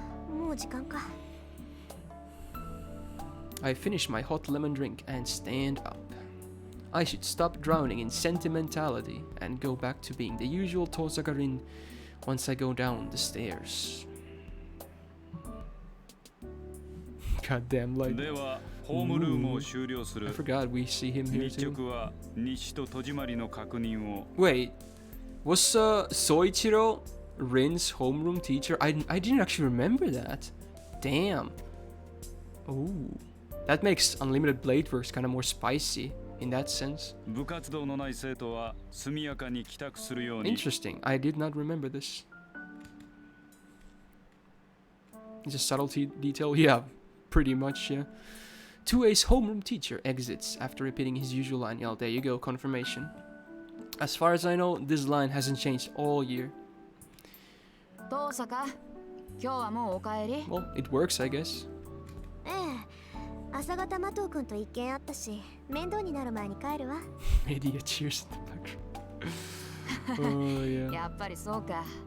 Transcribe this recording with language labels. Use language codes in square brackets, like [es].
[ja] もう時間か。 [en] I finish my hot lemon drink and stand up. I should stop drowning in sentimentality and go back to being the usual Tosaka Rin once I go down the stairs. Goddamn light. [ja] ではホームルームを終了す [en] I [ja] る。 [en] forgot we see him here [ja] 日 [en] too. [ja] 直は日と戸締まりの確認を。 [en] Wait, was Soichiro Rin's homeroom teacher? I didn't actually remember that. Damn. Ooh. That makes Unlimited Blade Works kind of more spicy in that sense. [ja] 部活動のない生徒は速やかに帰宅するように。 [en] Interesting. I did not remember this. It's a subtlety detail? Yeah, pretty much, yeah. 2A's homeroom teacher exits after repeating his usual line. Yeah, there you go, confirmation. As far as I know, this line hasn't changed all year. [ja] 遠坂、今日はもうお帰り？ [en] Well, it works, I guess. [ja] ええ。朝方麻藤君と一件あったし、面倒になる前に帰るわ。 [en] Idiot cheers in the background. Oh, yeah. [ja] やっぱりそうか。